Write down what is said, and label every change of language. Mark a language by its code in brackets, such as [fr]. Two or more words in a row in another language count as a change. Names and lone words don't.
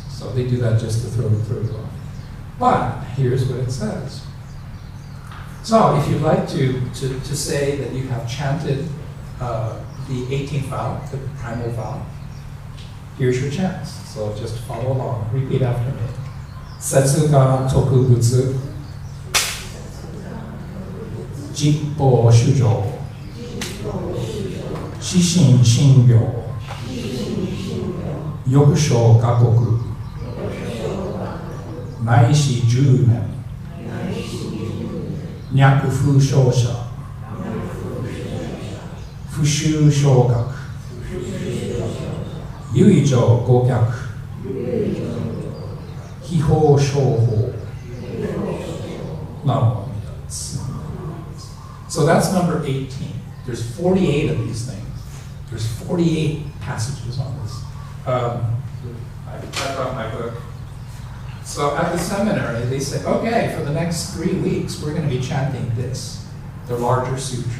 [en] So they do that just to throw you off. But here's what it says. So if you'd like to say that you have chanted the 18th vow, the primal vow, here's your chance. So just follow along. Repeat after me. [ja] 設我得仏. 十方衆生. 至心信楽. 欲生我国 乃至十念. 若不生者 不取正覚. 唯除五逆 誹謗正法. Namo. [en] So that's number 18. There's 48 of these things. There's 48 passages on this. I brought my book. So at the seminary, they say, okay, for the next 3 weeks, we're going to be chanting this, the larger sutra.